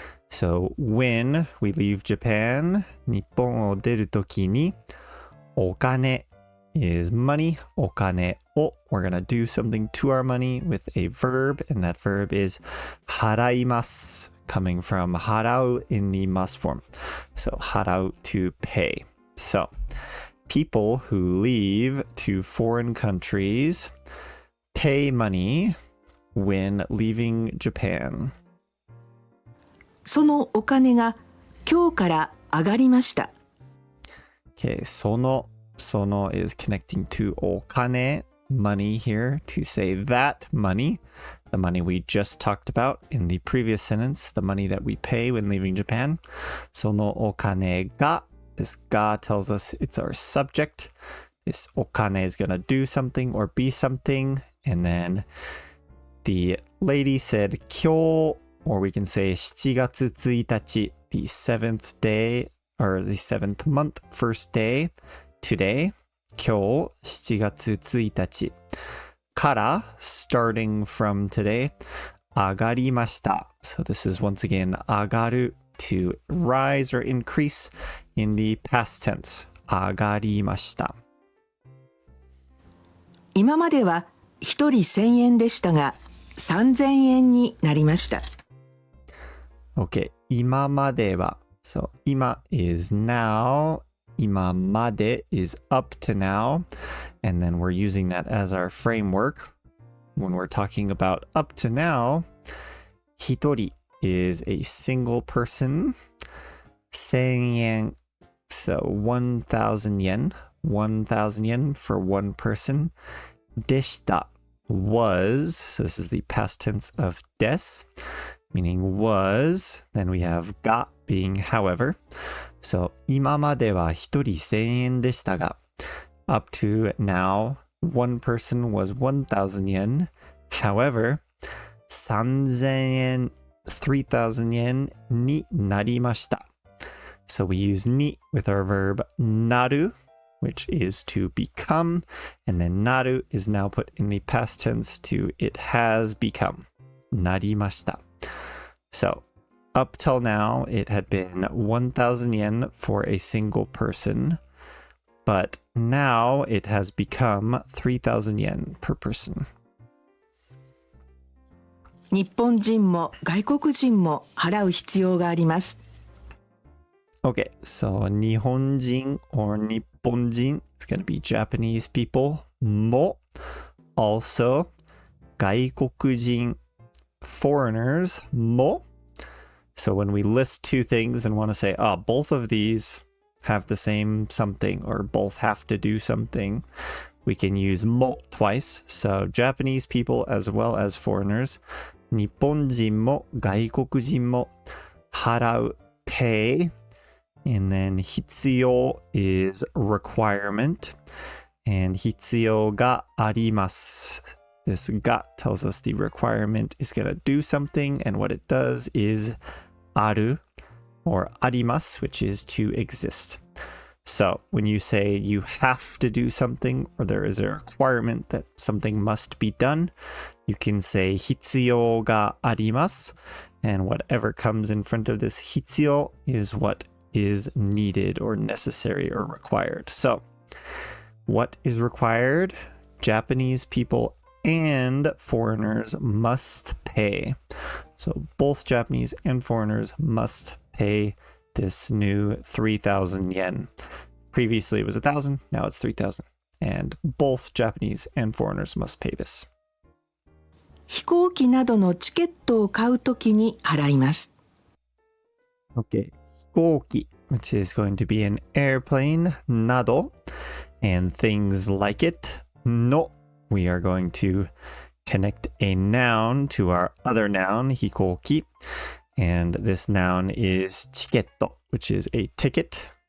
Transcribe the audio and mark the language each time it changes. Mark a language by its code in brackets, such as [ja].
[en] So when we leave Japan, [ja] 日本を出るときにお金 [en] is money, お金を we're gonna do something to our money with a verb, and that verb is 払います, coming from 払う in the must form. So 払う to pay. So people who leave to foreign countries pay money when leaving Japan. [ja] そのお金が今日から上がりました。 [en] Okay, その is connecting to お金, money here, to say that money, the money we just talked about in the previous sentence, the money that we pay when leaving Japan. [ja] そのお金が, [en] this ga tells us it's our subject. This お金 is going to do something or be something. And then the lady said 今日, or we can say 7月1日, the 7th day, or the 7th month, first day, today, [ja] 今日7月1日から [en] starting from today, [ja] 上がりました. [en] So this is once again 上がる to rise or increase in the past tense. [ja] 上がりました. 今までは1人1000円でしたが3000円になりました。 [en] Okay, 今までは So 今 is now, 今まで is up to now, and then we're using that as our framework when we're talking about up to now. 一人 is a single person. 1000円 so 1000 yen, 1000 yen for one person. でした was, so this is the past tense of です meaning was. Then we have が being however. So [ja] 今までは一人1000円でしたが [en] up to now, one person was 1000 yen. However, 3000円 3000 yen [ja] になりました. [en] So we use に with our verb なる, which is to become, and then なる is now put in the past tense to it has become. [ja] なりました. [en] So up till now, it had been 1000 yen for a single person, but now it has become 3000 yen per person. [ja] 日本人も外国人も払う必要があります。 [en] Okay, so 日本人 or 日本人 is going to be Japanese people. も also 外国人 foreigners も. So when we list two things and want to say, both of these have the same something or both have to do something, we can use も twice. So Japanese people as well as foreigners. [ja] 日本人も外国人も払う pay. [en] And then 必要 is requirement. [ja] And 必要があります. [en] This が tells us the requirement is going to do something, and what it does is ある or あります, which is to exist. So when you say you have to do something or there is a requirement that something must be done, you can say [ja] 必要があります, [en] and whatever comes in front of this 必要 is what is needed or necessary or required. So what is required? Japanese people and foreigners must pay. So both Japanese and foreigners must pay this new 3,000 yen. Previously it was 1,000, now it's 3,000. And both Japanese and foreigners must pay this. [ja] 飛行機などのチケットを買うときに払います。 [en] Okay, 飛行機, which is going to be an airplane, など, and things like it, の. We are going to connect a noun to our other noun, 飛行機. And this noun is チケット, which is a ticket.